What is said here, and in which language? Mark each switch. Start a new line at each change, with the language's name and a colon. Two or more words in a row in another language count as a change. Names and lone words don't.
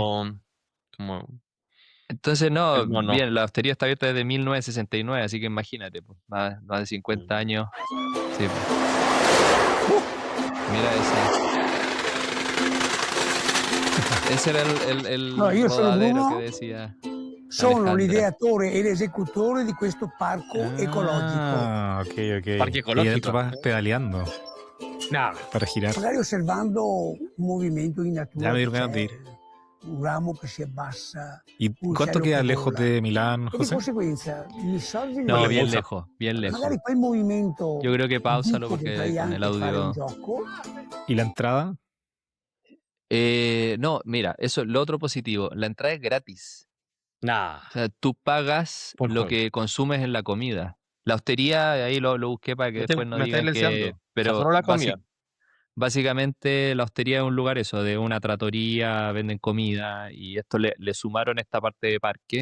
Spanish: como no, el mono. bien, la hostería está abierta desde 1969, así que imagínate, pues, más de 50 años. Sí, pues. Mira ese era el No,
Italian: io sono
Spanish: rodadero
Italian: Bruno,
Spanish: que decía
Italian: sono
Spanish: Alejandra.
Italian: l'ideatore e l'esecutore di questo parco ecologico.
Spanish: Ah, ok. Parque Y ecológico. adentro vas pedaleando Nada. para girar.
Italian: Magari osservando un movimento in natura.
Spanish: Ya me
Italian: che
Spanish: dieron ganas de
Italian: c'è,
Spanish: ir.
Italian: un ramo che si abbassa,
Spanish: ¿Y
Italian: un
Spanish: cuánto
Italian: cielo
Spanish: queda
Italian: che
Spanish: lejos
Italian: vola.
Spanish: de Milán,
Italian: E di
Spanish: José?
Italian: conseguenza mi sorge
Spanish: No, Ponle bien pausa. lejos, bien lejos.
Italian: magari quel movimento
Spanish: Yo creo que pausalo
Italian: che
Spanish: porque
Italian: potrei
Spanish: con el
Italian: anche fare un
Spanish: audio.
Italian: gioco.
Spanish: ¿Y la entrada? No, mira, eso lo otro positivo. La entrada es gratis. Nah. O sea, tú pagas Por lo juego. que consumes en la comida. La hostería, ahí lo busqué para que después no Me estáis digan que. leseando. O sea, Pero solo la comida. básicamente la hostería es un lugar eso, de una trattoria, venden comida y esto le sumaron esta parte de parque.